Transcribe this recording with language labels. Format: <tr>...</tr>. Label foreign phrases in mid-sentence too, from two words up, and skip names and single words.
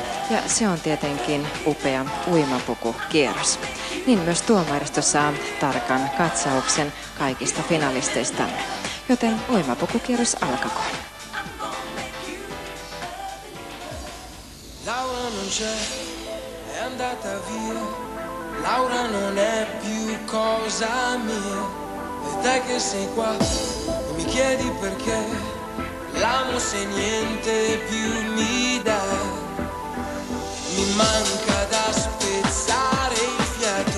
<fi>Ja se on tietenkin upea uimapukukierros. Niin myös tuomaristo saa tarkan katsauksen kaikista finalisteistamme. Joten uimapukukierros alkakoon.</fi> <it>Laura non c'è, è andata via. Laura non è più cosa mia. E te che sei qua e mi chiedi perché. L'amo se niente più mi dà. Mi manca da spezzare il fiato.</it>